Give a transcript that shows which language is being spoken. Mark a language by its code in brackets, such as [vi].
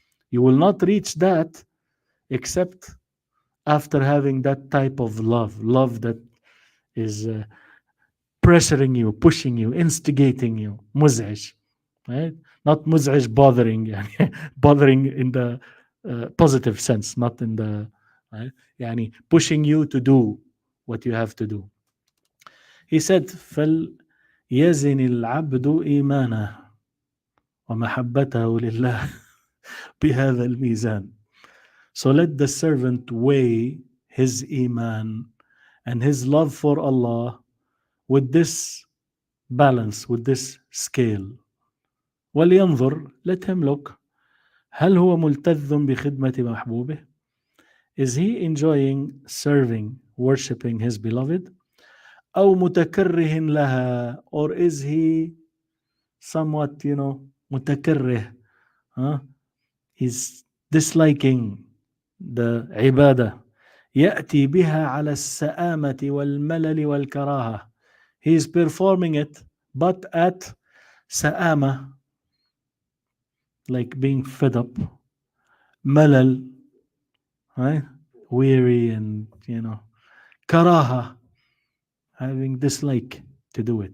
[en] You will not reach that except after having that type of love that is pressuring you, pushing you, instigating you. مزعج, right? Not مزعج bothering, bothering in the positive sense, not in the right? Pushing you to do what you have to do. He said, [ar] فليزن العبد إيمانه ومحبته لله بهذا الميزان. [en] So let the servant weigh his iman and his love for Allah with this balance, with this scale. [ar] ولينظر, [en] let him look, [ar] هل هو ملتذ بخدمة محبوبه? [en] Is he enjoying serving, worshipping his beloved? [ar] أو متكره لها, [en] or is he somewhat, متكره, he's disliking the عبادة. [ar] يأتي بها على السآمة والملل والكراهة. [en] He is performing it, but at سآمة, like being fed up, ملل, right? Weary and karaha, having dislike to do it.